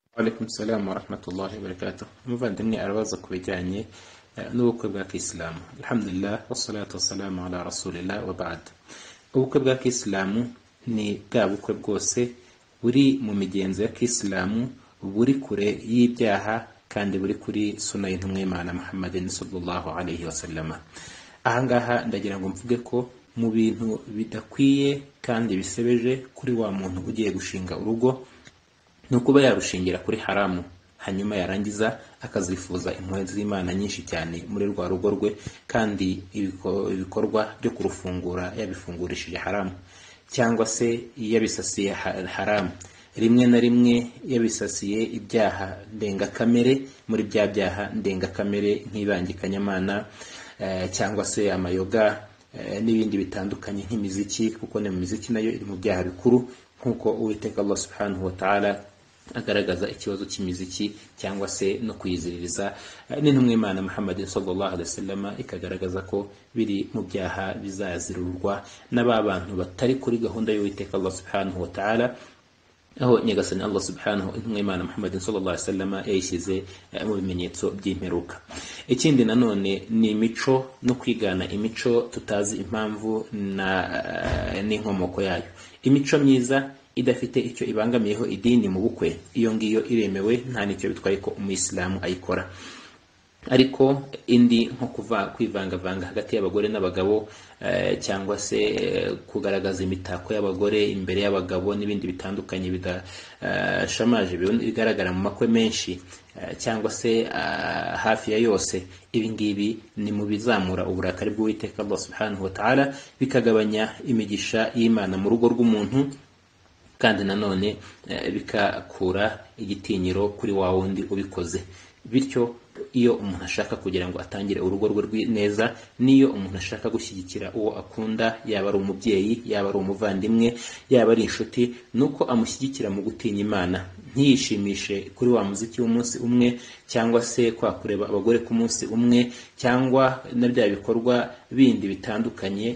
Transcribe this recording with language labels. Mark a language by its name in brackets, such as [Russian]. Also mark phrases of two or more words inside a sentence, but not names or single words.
[Arabic] عليكم السلام ورحمة الله وبركاته. [Kinyarwanda] Umuvandimwe arabaza ku bijyanye n'ubukwe bwa Kisilamu. [Arabic] الحمد لله والصلاة والسلام على رسول الله وبعد. [Kinyarwanda] Ubukwe bwa Kisilamu ni bwa bukwe bwose buri mu migenzo ya Kisilamu, buri kure y'ibyaha kandi buri kuri sunna y'intumwa y'Imana Muhammadin [Arabic] صلى الله عليه وسلم. [Kinyarwanda] Ahangaha ndagira ngo mvuge ko mu bintu bidakwiye kandi bisebeje kuri wa muntu ugiye gushinga urugo ni ukuba yarushingira kuri haramu, hanyuma yarangiza akazifuza impuhwe z'Imana nyinshi cyane muri rwa rugo rwe, kandi ibikorwa byo kurufungura yabifungurishije haramu, cyangwa se yabisasiye haramu, rimwe na rimwe yabisasiye ibyaha ndengakamere. Muri bya byaha ndengakamere nk'ibangikanyamana cyangwa se amayoga n'ibindi bitandukanye nk'imiziki, kuko ni muziki nayo iri mu byaha bikuru, nk'uko Uwiteka Allah [Arabic] سبحانه وتعالى [Kinyarwanda] agaragaza ikibazo cy'imiziki cyangwa se no kuyiziririza, n'intumwa y'Imana Muhammadin [Arabic] صلى الله عليه وسلم [Kinyarwanda] ikagaragaza ko biri mu byaha bizazirurwa n'aba bantu batari kuri gahunda y'Uwiteka Allah [Arabic] سبحانه وتعالى, [Kinyarwanda] aho nyagasani Allah subhanahu intumwa y'Imana Muhammadin [Arabic] صلى الله عليه وسلم [Kinyarwanda] yayishyize mu bimenyetso by'imperuka. Ikindi nanone ni imico no kwigana imico tutazi impamvu n'inkomoko yayo. Imico myiza idafite icyo ibangamiyeho idini mu bukwe, iyo ngiyo iremewe, nta nicyo bitwaye ko umuyisilamu ayikora. Ariko indi nko kwivangavanga hagati y'abagore n'abagabo, cyangwa se kugaragaza imitako y'abagore imbere y'abagabo n'ibindi bitandukanye bidashamaje bigaragara mu makwe menshi, cyangwa se hafi ya yose, ibi ngibi ni mu bizamura uburakari bw'Uwiteka Allah [Arabic] سبحانه وتعالى, [Kinyarwanda] bikagabanya imigisha y'Imana mu rugo rw'umuntu, kandi nanone bikakura igitinyiro kuri wa wundi ubikoze. Bityo iyo umuntu ashaka kugira ngo atangire urugo rwe neza, niyo umuntu ashaka gushyigikira uwo akunda, yaba ari umubyeyi, yaba ari umuvandimwe, yaba ari inshuti, nuko amushyigikira mu gutinya Imana, ntiyishimishe kuri wa muziki w'umunsi umwe, cyangwa se kwa kureba abagore ku munsi umwe, cyangwa na bya bikorwa bindi bitandukanye.